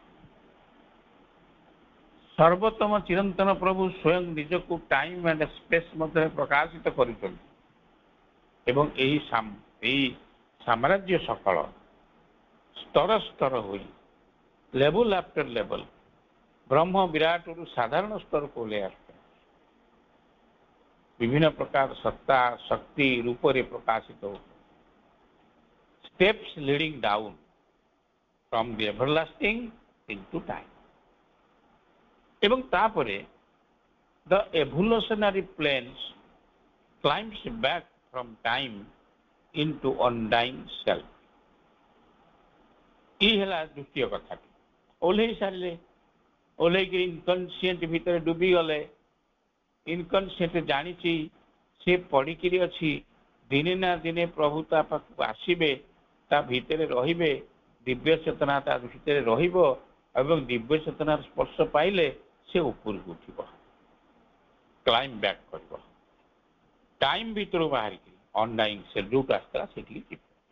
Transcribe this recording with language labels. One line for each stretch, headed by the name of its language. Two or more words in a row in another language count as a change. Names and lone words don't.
Odia: ସର୍ବୋତ୍ତମ ଚିରନ୍ତନ ପ୍ରଭୁ ସ୍ୱୟଂ ନିଜକୁ
English: time and space
Odia: ମଧ୍ୟରେ ପ୍ରକାଶିତ କରୁଛନ୍ତି ଏବଂ ଏହି ସାମ୍ରାଜ୍ୟ ସକଳ ସ୍ତର ସ୍ତର ହୋଇ
English: level after level
Odia: ବ୍ରହ୍ମ ବିରାଟରୁ ସାଧାରଣ ସ୍ତରକୁ ଓହ୍ଲାଇ ଆସୁଛନ୍ତି। ବିଭିନ୍ନ ପ୍ରକାର ସତ୍ତା ଶକ୍ତି ରୂପରେ ପ୍ରକାଶିତ ହେଉଛନ୍ତି।
English: steps leading down from the everlasting into time
Odia: ଏବଂ ତାପରେ
English: the evolutionary planes climbs back from time into undying self।
Odia: ये ହେଲା ଦ୍ୱିତୀୟ କଥା। ଓହ୍ଲେଇ ସାରିଲେ, ଓହ୍ଲେଇକି ଇନକନସିଏଣ୍ଟ ଭିତରେ ଡୁବି ଗଲେ। ଇନକନସିଏଣ୍ଟ ଜାଣିଛି ସେ ପଡ଼ିକିରି ଅଛି, ଦିନେ ନା ଦିନେ ପ୍ରଭୁ ତା ପାଖକୁ ଆସିବେ, ତା ଭିତରେ ରହିବେ, ଦିବ୍ୟ ଚେତନା ତା ଭିତରେ ରହିବ ଏବଂ ଦିବ୍ୟ ଚେତନାର ସ୍ପର୍ଶ ପାଇଲେ ସେ ଉପରକୁ ଉଠିବ,
English: climb back
Odia: କରିବ, ଟାଇମ୍ ଭିତରୁ ବାହାରିକି ଅନଡାଇଂ ସେ ଯୋଉଠୁ ଆସିଥିଲା ସେଠିକି ଯିବ।